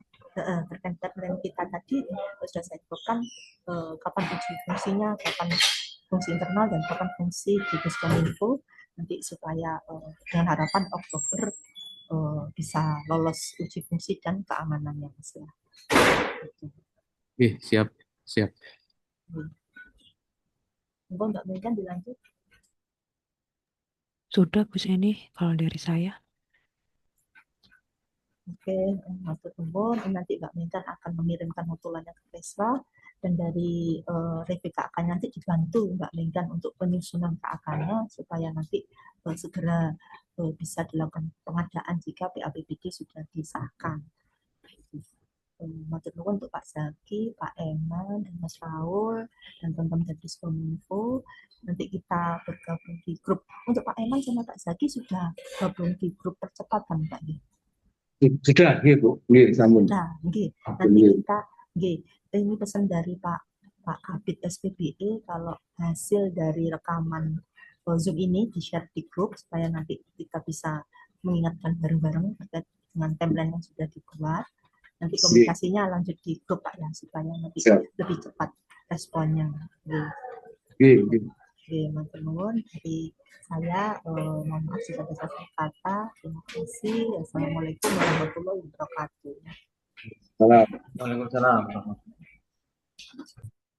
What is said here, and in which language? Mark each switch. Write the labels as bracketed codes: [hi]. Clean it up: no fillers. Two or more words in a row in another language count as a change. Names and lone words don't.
[id] Terkait deadline kita tadi sudah saya sebutkan kapan uji fungsinya, kapan fungsi internal dan kapan fungsi di Kominfo nanti supaya dengan harapan Oktober bisa lolos uji fungsi dan keamanannya Mas ya. Oke, siap, siap. Monggo Mbak Megan dilanjut. Sudah Bu Seni kalau dari saya. Oke, [jv] matur nuwun. [id] Nanti Mbak Megan akan mengirimkan notulennya ke Pesra dan dari review KAK nanti dibantu Mbak Megan untuk penyusunan KAK-nya supaya nanti segera bisa dilakukan pengadaan jika PABPD sudah disahkan. [jv] Matur nuwun [id] untuk Pak Zaki, Pak Eman, dan Mas Raul, dan teman-teman dari Kominfo. Nanti kita bergabung di grup. Untuk Pak Eman sama Pak Zaki sudah gabung di grup percepatan, Pak. Sudah, iya Bu. Iya, sambung. Nah, nanti kita, ini pesan dari Pak Kabid SPBE kalau hasil dari rekaman Zoom ini di-share di grup supaya nanti kita bisa mengingatkan bareng-bareng terkait dengan timeline yang sudah dibuat. Nanti komunikasinya lanjut di grup Pak ya supaya nanti lebih cepat responnya. [jv] Matur nuwun [id] dari saya mohon maaf jika ada salah kata. Terima kasih. [ar] السلام عليكم ورحمة الله وبركاته. [id] Salam. [ar] Waalaikumsalam.